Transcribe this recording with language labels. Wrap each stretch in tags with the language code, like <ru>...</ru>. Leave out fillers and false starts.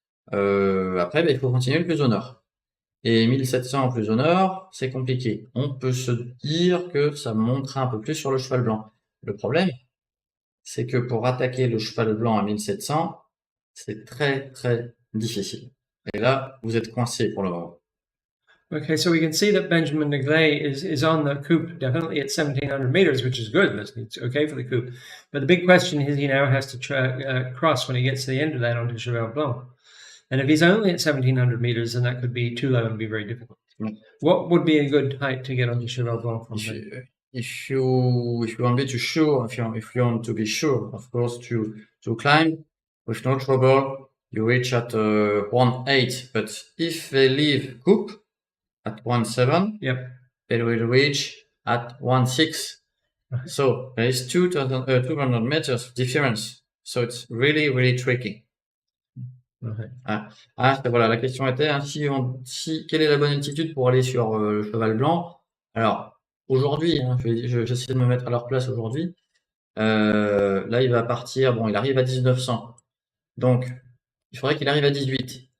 <fr>Après, il faut continuer le plus au nord. Et 1700 plus au nord, c'est compliqué. On peut se dire que ça montera un peu plus sur le cheval blanc. Le problème, c'est que pour attaquer le cheval blanc à 1700, c'est très très difficile. Et là, vous êtes coincé pour le moment.</fr> <en>Okay, so we can see that Benjamin Negley is on the coupe, definitely at 1,700 meters, which is good. It's okay for the coupe. But the big question is he now has to cross when he gets to the end of that onto Cheval Blanc. And if he's only at 1,700 meters, then that could be too low and be very difficult. Mm. What would be a good height to get onto Cheval Blanc from there? If you want to be sure, if you want to be sure, of course, to climb with no trouble, you reach at 1.8. But if they leave coupe at 1.7, yep, they will reach at 1.6. Right. So there is 200 meters difference. So it's really, really tricky. Okay.</en> <fr>Voilà, la question était, hein, quelle est la bonne altitude pour aller sur le cheval blanc? Alors, aujourd'hui, hein, j'essaie de me mettre à leur place aujourd'hui. Là, il va partir, bon, il arrive à 1900. Donc, il faudrait qu'il arrive à 18.</fr>